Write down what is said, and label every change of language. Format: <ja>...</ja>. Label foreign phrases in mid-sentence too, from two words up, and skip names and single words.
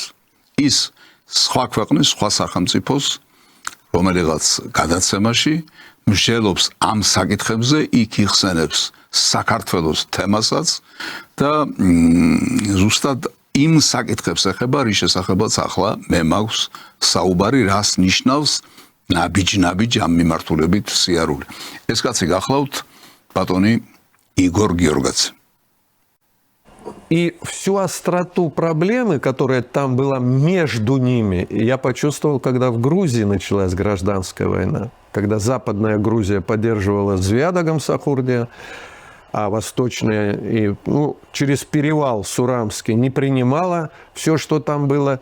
<ka>ის სხვა ქვეყნის, სხვა სახელმწიფოს რომელიღაც გადაცემაში მსჯელობს ამ საკითხებზე, იქ იხსენებს საქართველოს თემასაც და ზუსტად იმ საკითხებს ეხება, რის შესახებაც ახლა მე მაქვს საუბარი, რას ნიშნავს ნაბიჯ ამ მიმართულებით სიარული. ეს კაცი გახლავთ ბატონი იგორ გიორგაძე.</ka> <ru>И всю остроту проблемы, которая там была между ними, я почувствовал, когда в Грузии началась гражданская война. Когда Западная Грузия поддерживала Звяда Гамсахурдия, а Восточная и, через перевал Сурамский не принимала все, что там было.</ru>